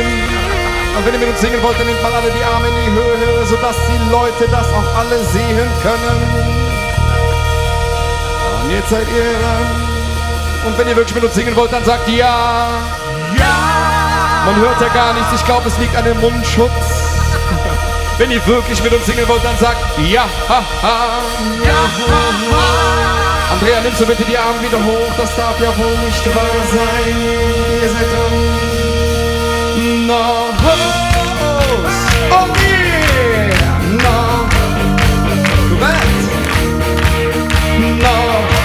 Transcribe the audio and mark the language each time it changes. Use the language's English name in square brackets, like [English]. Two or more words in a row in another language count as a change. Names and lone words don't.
[German] Und wenn ihr mit uns singen wollt, dann nehmt mal alle die Arme in die Höhe, sodass die Leute das auch alle sehen können. Und jetzt seid ihr dran. Und wenn ihr wirklich mit uns singen wollt, dann sagt ja. Ja! Man hört ja gar nichts, ich glaube, es liegt an dem Mundschutz. Wenn ihr wirklich mit uns singen wollt, dann sagt ja. Ha, ha. Ja, ha, ha. Andrea, nimmst du bitte die Arme wieder hoch, das darf ja wohl nicht wahr sein. Ihr seid dran. Nach Haus. [English] Oh yeah! [German] Nach Bett. Nach